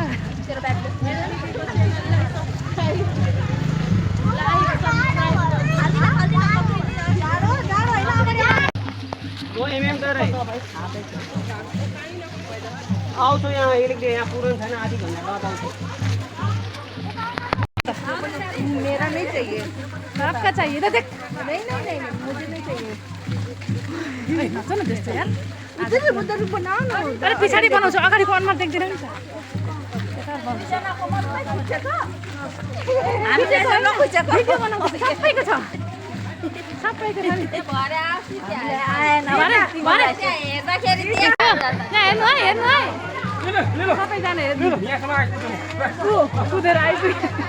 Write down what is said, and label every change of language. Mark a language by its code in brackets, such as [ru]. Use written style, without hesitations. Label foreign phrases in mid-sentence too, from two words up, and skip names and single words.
[ne] आउँछु यहाँ इलेक्ट्रिक यहाँ पुरानो छैन आधी घन्टा बाद आउँछु [hi] मेरा नहीं चाहिए आपका चाहिए ना देख नहीं नहीं नहीं मुझे नहीं चाहिए [ne] नचो न त्यस्तो यार [hi] उधर बनाओ ना [ne] अरे पछाडि बनाउँछु अगाडिको अनुहार देख्दैन नि त भिडियो बनाउँछु सबैको छ सबैको छ नि हेर्नु है सबैजना हेर्नु कुदेर आइपुग्यो